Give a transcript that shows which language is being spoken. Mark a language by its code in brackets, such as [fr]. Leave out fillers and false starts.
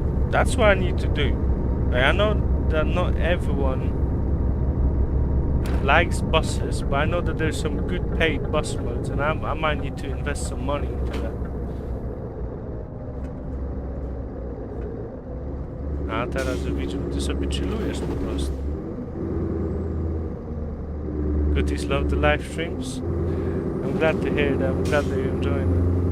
[en] That's what I need to do. Like, I know that not everyone likes buses, but I know that there's some good paid bus modes, and I might need to invest some money into that. [pl] A teraz widzę, ty sobie chillujesz po prostu. [en] Goodies love the live streams. I'm glad to hear that. I'm glad that you're enjoying it.